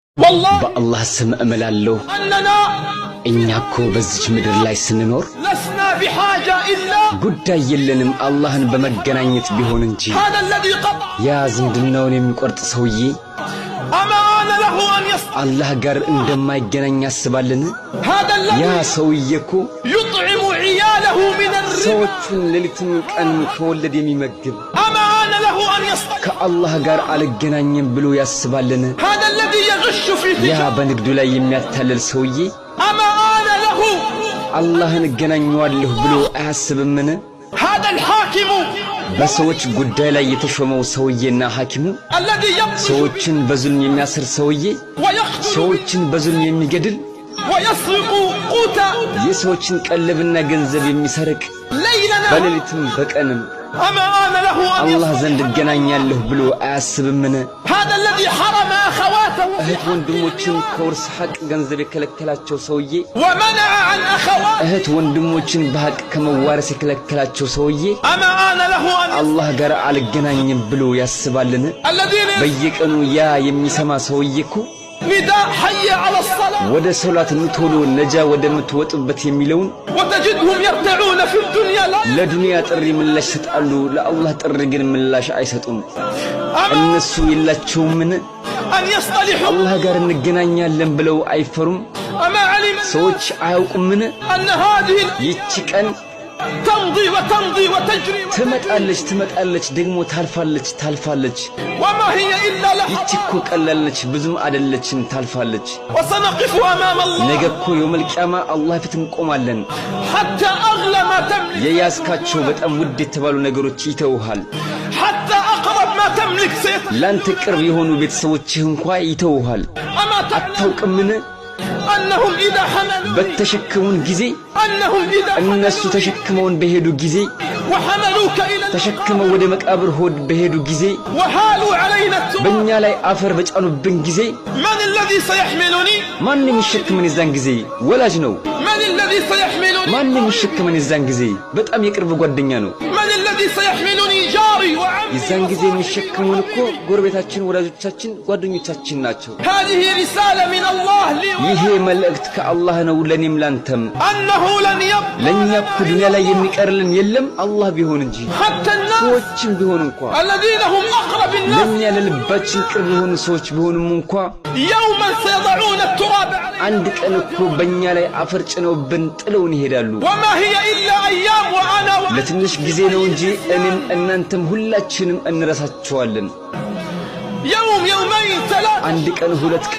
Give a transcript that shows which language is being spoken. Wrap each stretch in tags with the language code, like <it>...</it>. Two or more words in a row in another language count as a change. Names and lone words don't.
<ar>والله</ar> <am>በአላህ ስም እምላለሁ</am> <ar>أننا</ar> <am>እኛ እኮ በዚች ምድር ላይ ስንኖር</am> <ar>لسنا بحاجة إلا</ar> <am>ጉዳይ የለንም አላህን በመገናኘት ቢሆን እንጂ</am> <ar>هذا الذي قطع</ar> <am>ያ ዝምድናውን የሚቆርጥ ሰውዬ</am> <ar>أما أنا له أن يصل</ar> <am>አላህ ጋር እንደማይገናኝ ያስባልን?</am> <ar>هذا</ar> <am>ያ</am> <ar>الذي</ar> <am>ሰውዬ እኮ</am> <ar>يطعم عياله من الربا</ar> <am>ሰዎችን ሌሊትም ቀን ከወለድ የሚመግብ</am> <ar>أما أنا له أن يصل</ar> <am>ከአላህ ጋር አልገናኝም ብሎ ያስባልን?</am> <ar>هذا الذي يغش في</ar> <am>ያ</am> <ar>تجارة</ar> <am>በንግዱ ላይ የሚያታልል ሰውዬ</am> <ar>أما أنا له</ar> <am>አላህን እገናኘዋለሁ ብሎ አያስብምን?</am> <ar>هذا الحاكم</ar> <am>በሰዎች ጉዳይ ላይ የተሾመው ሰውዬና ሐኪሙ</am> <ar>الذي يقتل</ar> <am>ሰዎችን በዙልም የሚያስር ሰውዬ</am> <ar>ويقتل</ar> <am>ሰዎችን በዙልም የሚገድል</am> <ar>ويسرق قوتا</ar> <am>የሰዎችን ቀለብና ገንዘብ የሚሰርቅ</am> <ar>ليلنا</ar> <am>በሌሊትም በቀንም</am> <ar>أما أنا له أن</ar> <am>አላህ</am> <ar>يصل</ar> <am>ዘንድ እገናኛለሁ ብሎ አያስብምን?</am> <ar>هذا الذي حرم أخواته</ar> <am>እህት ወንድሞችን ከውርስ ሐቅ ገንዘብ የከለከላቸው ሰውዬ</am> <ar>ومنع عن أخواته</ar> <am>እህት ወንድሞችን በሐቅ ከመዋረስ የከለከላቸው ሰውዬ</am> <ar>أما أنا له أن</ar> <am>አላህ ጋር አልገናኝም ብሎ ያስባልን?</am> <ar>الذين</ar> <am>በየቀኑ ያ የሚሰማ ሰውዬ እኮ</am> <ar>نداء حي على الصلاة</ar> <am>ወደ ሶላት ንቶሎ ነጃ ወደምትወጡበት የሚለውን</am> <ar>وتجدهم يرتعون في الدنيا لا</ar> <am>ለዱንያ ጥሪ ምላሽ ይሰጣሉ፣ ለአላህ ጥሪ ግን ምላሽ አይሰጡም።</am> <ar>أما</ar> <am>እነሱ የላቸውምን?</am> <ar>أن يصطلحوا</ar> <am>አላህ ጋር እንገናኛለን ብለው አይፈሩም?</am> <ar>أما علم</ar> <am>ሰዎች አያውቁምን?</am> <ar>أن هذه</ar> <am>ይቺ ቀን</am> <ar>تمضي وتمضي وتجري</ar> <am>ትመጣለች ደግሞ ታልፋለች።</am> <ar>وما هي إلا</ar> <am>ይቺ</am> <ar>لحظة</ar> <am>እኮ ቀላለች ብዙም አይደለችም፣ ታልፋለች።</am> <ar>وسنقف أمام الله</ar> <am>ነገ እኮ</am> <ar>يوم القيامة</ar> <am>አላህ ፊት እንቆማለን።</am> <ar>حتى أغلى ما تملك</ar> <am>የያዝካቸው በጣም ውድ የተባሉ ነገሮች ይተውሃል።</am> <ar>حتى أقرب ما تملك</ar> <am>ላንተ ቅርብ የሆኑ ቤተሰቦችህ እንኳን ይተውሃል።</am> <ar>أما تعلم</ar> <am>አታውቅምን?</am> <ar>أنهم إذا حملوا</ar> <am>በተሸከሙን ጊዜ</am> <ar>أنهم إذا</ar> <am>እነሱ ተሸክመውን በሄዱ ጊዜ</am> <ar>وحملوك إلى</ar> <am>ተሸክመው ወደ መቃብር ሆድ በሄዱ ጊዜ</am> <ar>وحالوا علينا التراب</ar> <am>በእኛ ላይ አፈር በጫኑብን ጊዜ</am> <ar>من الذي سيحملني</ar> <am>ማን የሚሸክመን የዛን ጊዜ? ወላጅ ነው።</am> <ar>من الذي سيحملني</ar> <am>ማን የሚሸክመን የዛን ጊዜ? በጣም የቅርብ ጓደኛ ነው።</am> <ar>من الذي سيحملني جاري وعمي</ar> <am>የዛን ጊዜ የሚሸክሙን እኮ ጎረቤታችን፣ ወላጆቻችን፣ ጓደኞቻችን ናቸው።</am> <ar>هذه رسالة من الله لي</ar> <am>ይሄ መልእክት ከአላህ ነው ለኔም ላንተም።</am> <ar>أنه لن يبقى</ar> <am>ለኛ እኮ ዱንያ ላይ የሚቀርልን የለም አላህ ቢሆን እንጂ</am> <ar>حتى الناس</ar> <am>ሰዎችም ቢሆን እንኳን</am> <ar>الذين هم أقرب الناس</ar> <am>ለኛ ለልባችን ቅርብ የሆኑ ሰዎች ቢሆንም እንኳን</am> <ar>يوما سيضعون التراب عليه</ar> <am>አንድ ቀን እኮ በእኛ ላይ አፈር ጭነውብን ጥለውን ይሄዳሉ።</am> <ar>وما هي إلا أيام وأنا</ar> <am>ለትንሽ ጊዜ ነው እንጂ እኔም እናንተም ሁላችንም እንረሳቸዋለን።</am> <ar>يوم يومين ثلاثة</ar> <am>አንድ ቀን ሁለት</am>